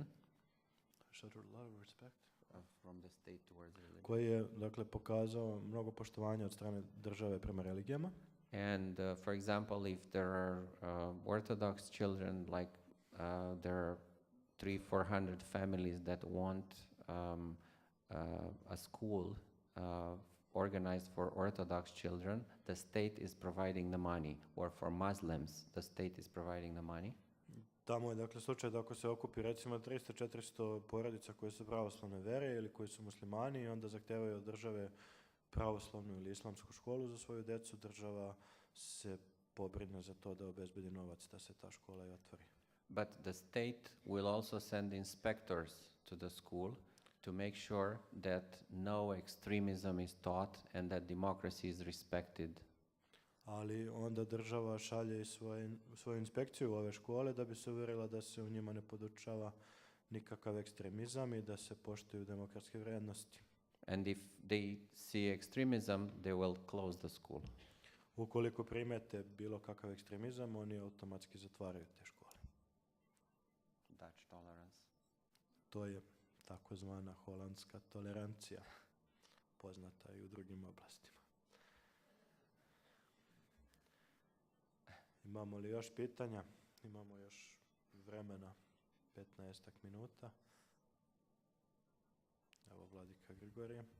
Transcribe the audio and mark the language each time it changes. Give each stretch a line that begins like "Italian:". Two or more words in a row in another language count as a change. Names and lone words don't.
English: Showed a lot of respect from the state towards religion.
Serbian: Koji je, dakle, pokazao mnogo poštovanja od strane države prema religijama.
English: And for example, if there are Orthodox children, like there are 300-400 families that want a school organized for Orthodox children, the state is providing the money, or for Muslims, the state is providing the money.
Serbian: Tamo je, dakle, slučaj da ako se okupi recimo 300-400 porodica koje su pravoslavne vere ili koji su muslimani i onda zahtevaju od države pravoslavnu ili islamsku školu za svoju decu, država se pobrine za to da obezbedi novac da se ta škola i otvori.
English: But the state will also send inspectors to the school to make sure that no extremism is taught and that democracy is respected.
Serbian: Ali onda država šalje i svoju inspekciju u ove škole da bi se uvjerila da se u njima ne podučava nikakav ekstremizam i da se poštuju demokratske vrijednosti.
English: And if they see extremism, they will close the school.
Serbian: Ukoliko primete bilo kakav ekstremizam, oni automatski zatvaraju te škole.
English: Dutch tolerance.
Serbian: To je takozvana holandska tolerancija, poznata i u drugim oblastima. Imamo li još pitanja? Imamo još vremena, 15 minuta. Evo, Vladika Grigorije.